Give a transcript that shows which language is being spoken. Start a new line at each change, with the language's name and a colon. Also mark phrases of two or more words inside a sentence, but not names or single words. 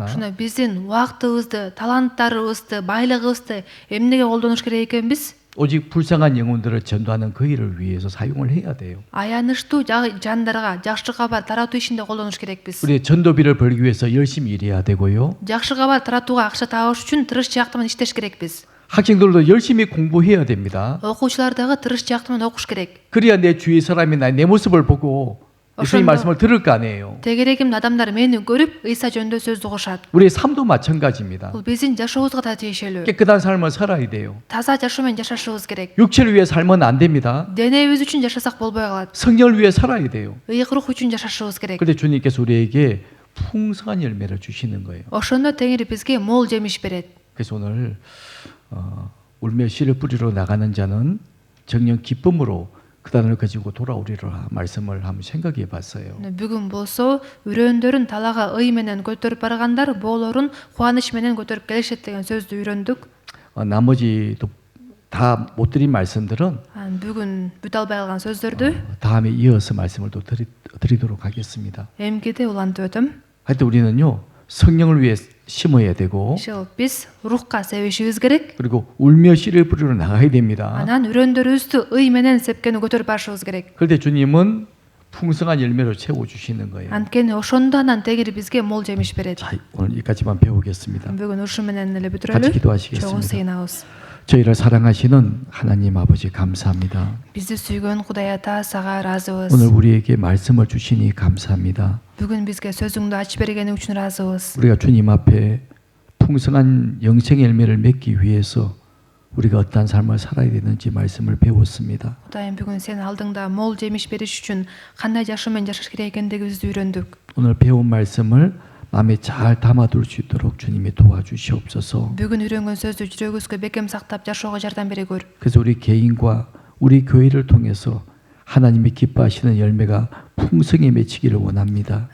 Kyrgyz: Шуна биздин убактыбызды, таланттарыбызды, байлыгыбызды эмнеге колдонуш керек экенбиз?
Korean: 오직 불쌍한 영혼들을 전도하는 그 일을 위해서 사용을 해야 돼요.
Kyrgyz: аянычтуу жандарга жакшы кабар таратуу ишинде колдонуш керекпиз.
Korean: 우리 전도비를 벌기 위해서 열심히 일해야 되고요.
Kyrgyz: жакшы кабар таратууга акча табыш үчүн тырыш жакты менен иштеш керекпиз.
Korean: 학생들도 열심히 공부해야 됩니다.
Kyrgyz: окуучулар дагы тырыш жакты менен окуш керек.
Korean: 그래야 내 주위 사람이나 내 모습을 보고 예수님 말씀을 들을 거 아니에요.
Kyrgyz: тегерегим адамдар мени көрүп ыйса жөнүндө сөздү угушат.
Korean: 우리의 삶도 마찬가지입니다.
Kyrgyz: бул биздин жашообузга да тийишелүү.
Korean: 깨끗한 삶을 살아야 돼요.
Kyrgyz: таза жашоо менен жашашыбыз керек.
Korean: 육체를 위해 살면 안 됩니다.
Kyrgyz: денебиз үчүн жашасак болбой калат.
Korean: 성령을 위해 살아야 돼요.
Kyrgyz: ыйык рух үчүн жашашыбыз керек.
Korean: 그런데 주님께서 우리에게 풍성한 열매를 주시는 거예요.
Kyrgyz: ошондо теңир бизге мол жемиш берет.
Korean: 그래서 오늘 울며 씨를 뿌리러 나가는 자는 정녕 기쁨으로 그 단어를 가지고 돌아오리라 말씀을 한번 생각해 봤어요.
Kyrgyz: бүгүн болсо үрөндөрүн талага ый менен көтөрүп баргандар боолорун кубаныч менен көтөрүп келишет деген сөздү үйрөндүк.
Korean: 나머지도 다 못 드린 말씀들은
Kyrgyz: бүгүн бүтө албай калган сөздөрдү
Korean: 다음에 이어서 말씀을 또 드리도록 하겠습니다.
Kyrgyz: эмгиде улантып өтөм.
Korean: 하여튼 우리는요 성령을 위해 심어야 되고
Kyrgyz: ишил биз рухка себишибиз керек.
Korean: 그리고 울며 씨를 뿌리러 나가야 됩니다.
Kyrgyz: анан үрөндөрүбүздү ый менен сепкени көтөрүп барышыбыз керек.
Korean: 그런데 주님은 풍성한 열매로 채워 주시는 거예요.
Kyrgyz: анткени ошондо анан тегири бизге мол жемиш берет.
Korean: 자, 오늘 여기까지만 배우겠습니다.
Kyrgyz: бүгүн ушу менен эле
Korean: 같이
Kyrgyz: бүтүрөлү.
Korean: 기도하시겠습니다.
Kyrgyz: чогуу сыйынабыз.
Korean: 저희를 사랑하시는 하나님 아버지 감사합니다.
Kyrgyz: бизди сүйгөн Кудай ата сага ыраазыбыз.
Korean: 오늘 우리에게 말씀을 주시니 감사합니다.
Kyrgyz: бүгүн бизге сөзүңдү ачып бергени үчүн ыраазыбыз.
Korean: 우리가 주님 앞에 풍성한 영생 열매를 맺기 위해서 우리가 어떠한 삶을 살아야 되는지 말씀을 배웠습니다.
Kyrgyz: Кудайым бүгүн сенин алдыңда мол жемиш бериш үчүн кандай жашоо менен жашаш керек экендигибизди үйрөндүк.
Korean: 오늘 배운 말씀을 마음에 잘 담아둘 수 있도록 주님이 도와주시옵소서.
Kyrgyz: бүгүн үйрөнгөн сөздү жүрөгүбүзгө бекем сактап жашоого жардам берегөр.
Korean: 그래서 우리 개인과 우리 교회를 통해서 하나님이 기뻐하시는 열매가 풍성히 맺히기를 원합니다.